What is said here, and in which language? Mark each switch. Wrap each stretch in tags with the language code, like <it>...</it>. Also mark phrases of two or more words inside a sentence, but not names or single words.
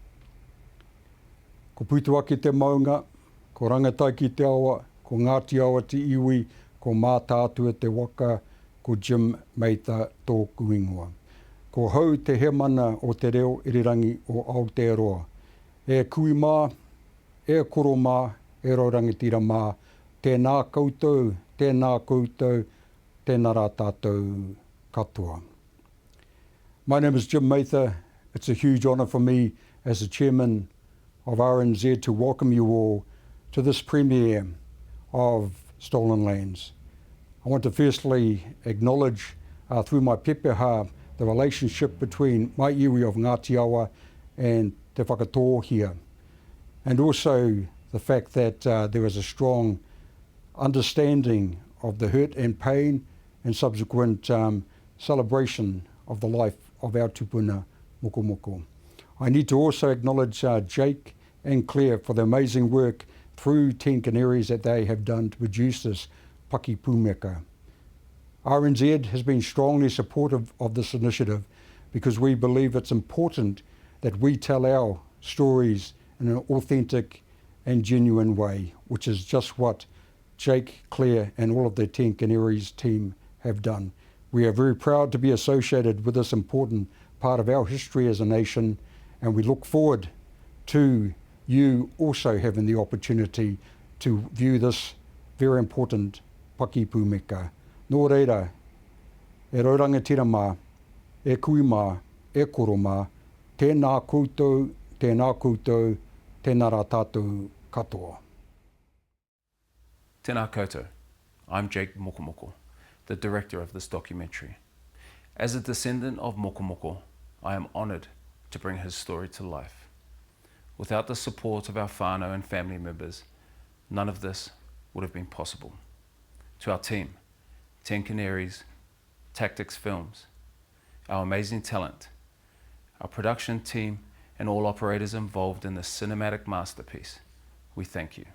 <mi>Ko putu ake te maunga, ko rangatai ki te awa, ko Ngāti awa te iwi, ko mātātua te waka, ko Jim Meita tōku ingoa. Ko hau te he mana o te reo irirangi o Aotearoa. E kui mā, e koro mā, e raurangatira mā, tēnā koutou, tēnā rā tātou katoa.</mi> <en>My name is Jim Meita. It's a huge honour for me as the Chairman of RNZ to welcome you all to this premiere of Stolen Lands. I want to firstly acknowledge through my pepeha the relationship between my iwi of Ngāti Awa and Te Whakatōhea, and also the fact that there is a strong understanding of the hurt and pain and subsequent celebration of the life of our tupuna Mokomoko. I need to also acknowledge Jake and Claire for the amazing work through 10 Canaries that they have done to produce this</en> <mi>Paki Pūmeka.</mi> <en>RNZ has been strongly supportive of this initiative because we believe it's important that we tell our stories in an authentic and genuine way, which is just what Jake, Claire and all of the 10 Canaries team have done. We are very proud to be associated with this important part of our history as a nation, and we look forward to you also having the opportunity to view this very important</en> <mi>Paki Pūmeka. Nō reira, e raurangatira mā, e kui mā, e koro mā, tēnā koutou, tēnā rā tātou katoa. Tēnā koutou.</mi> <en>I'm Jake Mokomoko, the director of this documentary. As a descendant of Mokomoko, I am honoured to bring his story to life. Without the support of our whānau and family members, none of this would have been possible. To our team, 10 Canaries, Tactics Films, our amazing talent, our production team and all operators involved in this cinematic masterpiece, we thank you.</en>